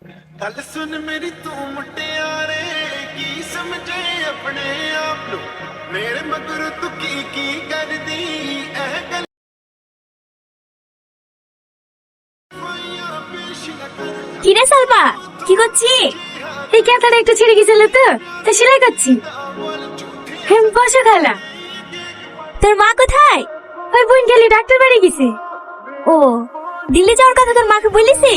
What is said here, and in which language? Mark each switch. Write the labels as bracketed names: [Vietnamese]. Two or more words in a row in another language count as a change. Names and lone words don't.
[Punjabi] ਗੱਲ ਸੁਣ ਮੇਰੀ ਤੂੰ ਮੁਟਿਆਰੇ ਕੀ ਸਮਝੇ ਅਪਣੇ ਆਪ ਨੂੰ ਮੇਰੇ ਮਗਰ ਤੂੰ ਕੀ ਕਰ ਦੀ ਏਹ ਗੱਲ [Bangla] কিরে সালমা কি করছি? এই ক্যাথাটা একটু ছিঁড়ে গেছিল তো তা সেলাই করছি। বসো খালা। তোর মা কোথায়? ওই বোন গেলি ডাক্তার বাড়ি গেছে। ও দিল্লি যাওয়ার কথা তোর মাকে বলেছি?